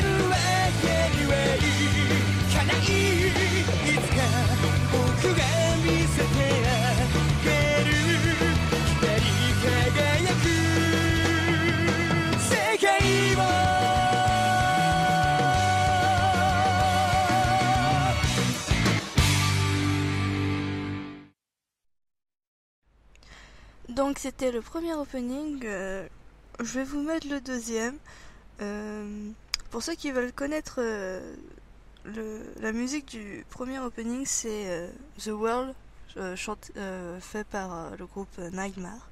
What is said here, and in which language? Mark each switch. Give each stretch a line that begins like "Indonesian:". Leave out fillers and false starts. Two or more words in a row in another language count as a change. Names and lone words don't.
Japanese: るわけにはいかないいつか僕が見せてあげる光り輝く世界を
French: Donc c'était le premier opening, je vais vous mettre le deuxième. Pour ceux qui veulent connaître la musique du premier opening, c'est The World, fait par le groupe Nightmare.